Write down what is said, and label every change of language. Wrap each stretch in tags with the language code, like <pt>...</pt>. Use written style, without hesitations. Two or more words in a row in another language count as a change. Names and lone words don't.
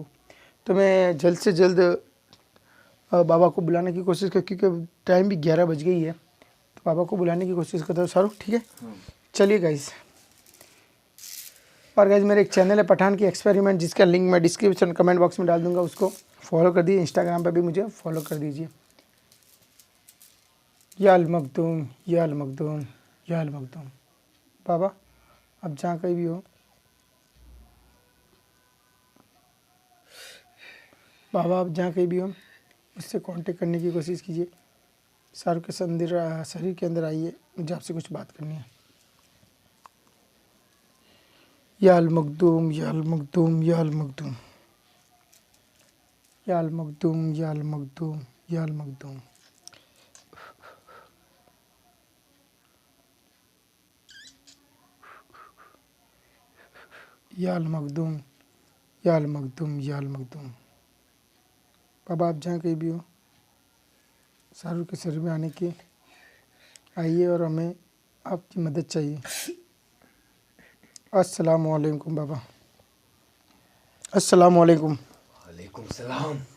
<hi>तो मैं जल्द से जल्द बाबा को बुलाने की कोशिश कर, क्योंकि टाइम भी 11 बज गई है। तो बाबा को बुलाने की कोशिश करता हूँ। शाहरुख ठीक है, चलिए गाइस। और गाइस मेरे एक चैनल है पठान की एक्सपेरिमेंट, जिसका लिंक मैं</hi> <en>description comment box</en> <hi>में डाल दूँगा, उसको फॉलो कर दीजिए। इंस्टाग्राम पर भी मुझे फॉलो कर दीजिए। या अलमखदूम, या अलमखदूम, या अलमखदूम। बाबा अब जहाँ कहीं भी हो, बाबा आप जहाँ कहीं भी हो मुझसे कांटेक्ट करने की कोशिश कीजिए। शाहरुख के शरीर के अंदर आइए, मुझे आपसे कुछ बात करनी है। या अलमखदूम, या अलमखदूम, या अलमखदूम, या अलमखदूम, या अलमखदूम, या अलमखदूम। या अलमखदूम, या अलमखदूम, या अलमखदूम। बाबा आप जहाँ कहीं भी हो, शाहरुख के शरीर में आने की आइए और हमें आपकी मदद चाहिए।</hi> <ar>السلام عليكم बाबा। السلام عليكم. وعليكم السلام.</ar>